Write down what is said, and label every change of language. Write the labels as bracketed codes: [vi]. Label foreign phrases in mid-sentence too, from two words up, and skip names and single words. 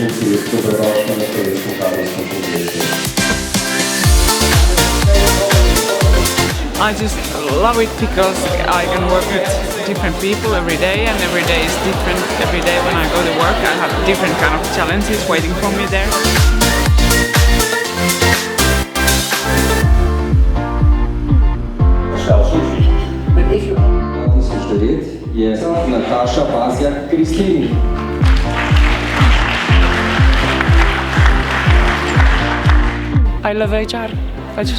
[sl] dobrodošli na slovenskem kadrovskem kongresu. [en] I just love it because I can work with different people every day, and every day is different. Every day when I go to work I have different kind of challenges waiting for me there. [sl] Je Nataša Bazjak-Kristlini. [en] I love HR.